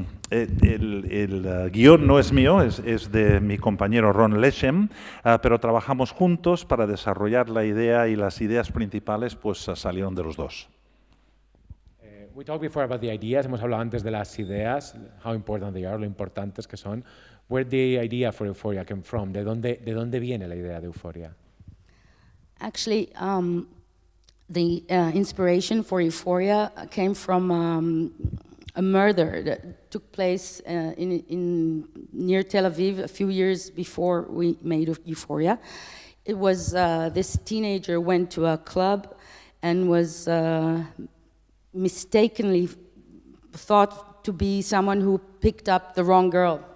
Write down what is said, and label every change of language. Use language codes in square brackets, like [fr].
[es] El guión no es mío, es de mi compañero Ron Leshem, pero trabajamos juntos para desarrollar la idea y las ideas principales pues salieron de los dos. [en] We talked before about the ideas. [es] Hemos hablado antes de las ideas, [en] how important they are, [es] lo importantes que son. [en] Where the idea for Euphoria came from? [es] ¿De dónde viene la idea de Euphoria? [en] Actually, the inspiration for Euphoria came from a murder that took place near Tel Aviv a few years before we made Euphoria. It was this teenager went to a club and was mistakenly thought to be someone who picked up the wrong girl.